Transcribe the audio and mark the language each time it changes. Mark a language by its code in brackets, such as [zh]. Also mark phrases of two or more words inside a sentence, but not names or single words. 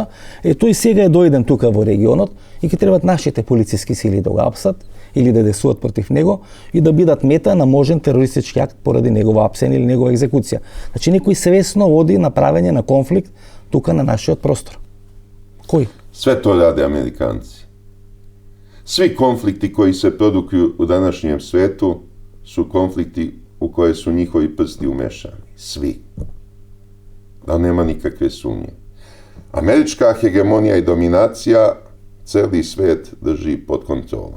[mk] Тој сега е дојден тука во регионот и ќе требат нашите полициски сили да го апсат или да десуват против него и да бидат мета на можен терористички акт поради негова апсен или негова екзекуција. Значи некој свесно води на правење на конфликт тука на нашиот простор. Кој? [sr] Sve to rade Amerikanci. Svi konflikti koji se produkuju u današnjem svetu su konflikti u koje su njihovi prsti umešani. Svi. Da nema nikakve sumnje. Američka hegemonija i dominacija celi svet drži pod kontrolom.